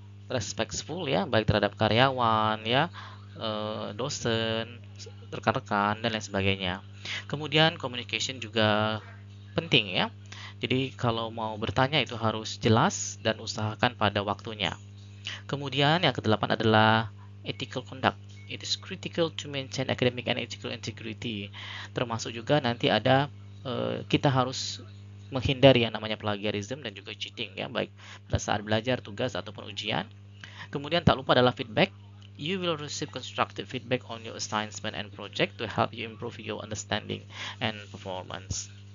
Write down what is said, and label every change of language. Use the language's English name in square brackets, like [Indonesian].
[Indonesian] respectful ya, baik terhadap karyawan ya, dosen, rekan-rekan dan lain sebagainya. Kemudian communication juga penting ya. Jadi kalau mau bertanya itu harus jelas dan usahakan pada waktunya. Kemudian yang kedelapan adalah ethical conduct. [English] It is critical to maintain academic and ethical integrity. [Indonesian] Termasuk juga nanti ada kita harus menghindari yang namanya plagiarism dan juga cheating ya, baik pada saat belajar, tugas ataupun ujian. Kemudian tak lupa adalah feedback. [English] You will receive constructive feedback on your assignment and project to help you improve your understanding and performance.